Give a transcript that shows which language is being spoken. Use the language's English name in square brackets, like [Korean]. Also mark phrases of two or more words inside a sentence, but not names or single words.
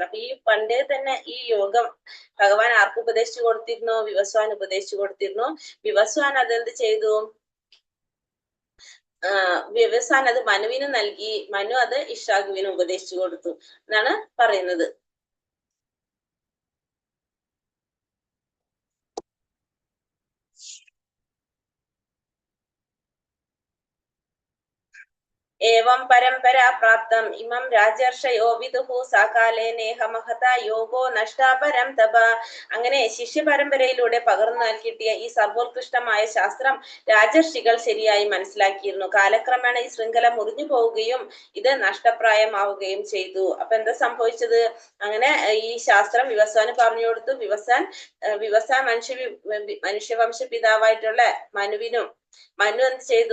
[Malayalam] അപ്പൊ ഈ പണ്ടേ തന്നെ ഈ യോഗം ഭഗവാൻ ആർക്ക് ഉപദേശിച്ചു കൊടുത്തിരുന്നു? വിവസ്വാൻ ഉപദേശിച്ചു കൊടുത്തിരുന്നു. വിവസ്വാൻ അതെന്ത് ചെയ്തു? വിവസ്വാൻ അത് മനുവിന് നൽകി. മനു അത് ഇഷാഖുവിനും ഉപദേശിച്ചു കൊടുത്തു എന്നാണ് പറയുന്നത്. [Sanskrit] एवं परंपरा प्राप्तम इमं राजर्षयो विदुः साकाले नेह महता യോഗോ നഷ്ടാപരം തപ. [Malayalam] അങ്ങനെ ശിഷ്യ പരമ്പരയിലൂടെ പകർന്നു നൽകിയ ഈ സർവോത്കൃഷ്ടമായ ശാസ്ത്രം രാജർഷികൾ ശരിയായി മനസ്സിലാക്കിയിരുന്നു. കാലക്രമേണ ഈ ശൃംഖല മുറിഞ്ഞു പോവുകയും ഇത് നഷ്ടപ്രായമാവുകയും ചെയ്തു. അപ്പൊ എന്താ സംഭവിച്ചത്? അങ്ങനെ ഈ ശാസ്ത്രം വിവസ്വാന് പറഞ്ഞു കൊടുത്തു. വിവസ്വാൻ മനുഷ്യവംശ പിതാവായിട്ടുള്ള മനു എന്ത് ചെയ്തു?